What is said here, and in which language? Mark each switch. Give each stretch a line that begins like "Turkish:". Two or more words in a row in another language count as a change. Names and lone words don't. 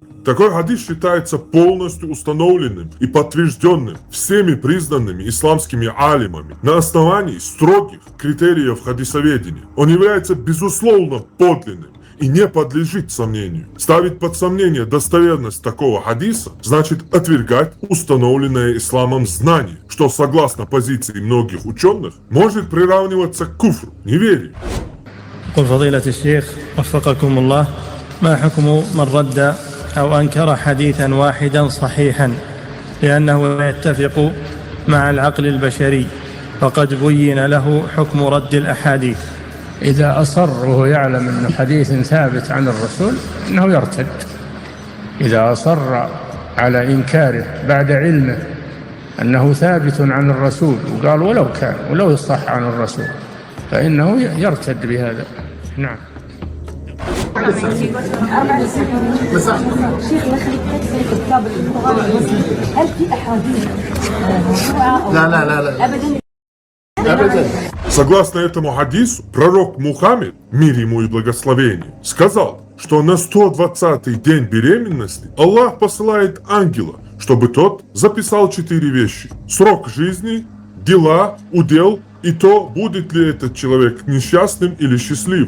Russian: Такой хадис считается полностью установленным и подтвержденным всеми признанными исламскими алимами на основании строгих критериев хадисоведения. Он является безусловно подлинным и не подлежит сомнению. Ставить под сомнение достоверность такого хадиса значит отвергать установленное исламом знание, что согласно позиции многих ученых может приравниваться к куфру, неверию.
Arabic: فضيلة الشيخ وفقكم الله، ما حكم من رد أو أنكر حديثا واحدا صحيحا لأنه لا يتفق مع العقل البشري فقد بين له حكم رد الأحاديث؟ إذا أصر وهو يعلم أنه حديث ثابت عن الرسول أنه يرتد. إذا أصر على إنكاره بعد علمه أنه ثابت عن الرسول وقال ولو كان ولو صح عن الرسول فإنه يرتد بهذا. نعم.
Russian: Согласно этому хадису, пророк Мухаммед, мир ему и благословение, сказал, что на 120-й день беременности Аллах посылает ангела, чтобы тот записал 4 вещи: срок жизни, дела, удел и то, будет ли этот человек несчастным или счастливым.